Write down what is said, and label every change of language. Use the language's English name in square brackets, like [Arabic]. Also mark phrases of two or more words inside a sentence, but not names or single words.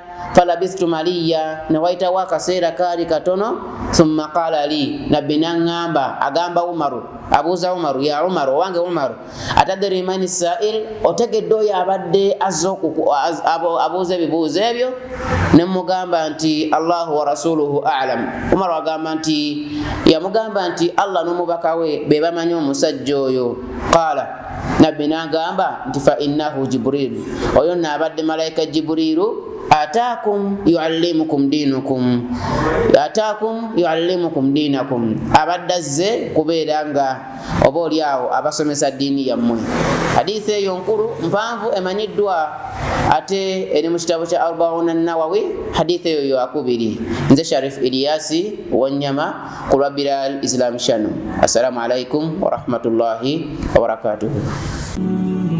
[Arabic] فلبثت مليا [Ganda] newaitawo akaseera kaali katono. [Arabic] ثم قال لي [Ganda] nabbi naŋŋamba agamba Umaru abuuza Umaru ya Umaru owange Umaru [Arabic] أتدري من السائل [Ganda] otegedde oyo abadde abuuza ebibuuzo ebyo? Nemugamba nti [Arabic] الله ورسوله أعلم. [Ganda] Umaru agamba nti yamugamba nti Allah n'omubaka we be bamanyi omusajja oyo. Qala nabbi n'agamba nti [Arabic] فإنه جبريل [Ganda] oyo n'abadde malayika Jibrilu [Arabic] أتاكم يعلمكم دينكم [Ganda] abadde azze kubeera nga oba oli awo abasomesa ddiini yammwe. Hadithi eyo nkulu mpanvu emanyiddwa ate eri mu kitabo kya Arbauna Nawawi. Hadithi eyo yakubiri. Nze Sharif Ilyasi Wanyama ku lwa Bilal Islam Channel. [Arabic] السلام عليكم ورحمة الله وبركاته.